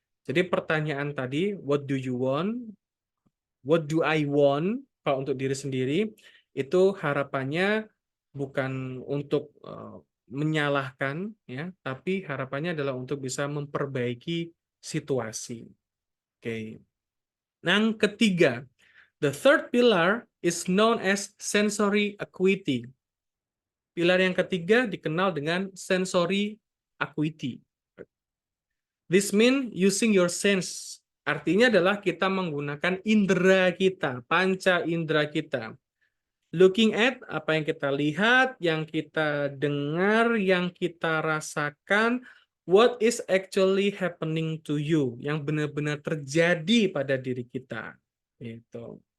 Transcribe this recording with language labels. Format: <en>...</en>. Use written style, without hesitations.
<id>Jadi pertanyaan tadi,</id> <en>what do you want? What do I want?</en> <id>Kalau untuk diri sendiri, itu harapannya bukan untuk menyalahkan, ya, tapi harapannya adalah untuk bisa memperbaiki situasi. Oke. Yang ketiga,</id> <en>the third pillar is known as sensory acuity.</en> <id>Pilar yang ketiga dikenal dengan sensory acuity.</id> <en>This means using your sense.</en> <id>Artinya adalah kita menggunakan indera kita, panca indera kita.</id> <en>Looking at</en> <id>apa yang kita lihat, yang kita dengar, yang kita rasakan,</id> <en>what is actually happening to you,</en> <id>yang benar-benar terjadi pada diri kita. Gitu.</id>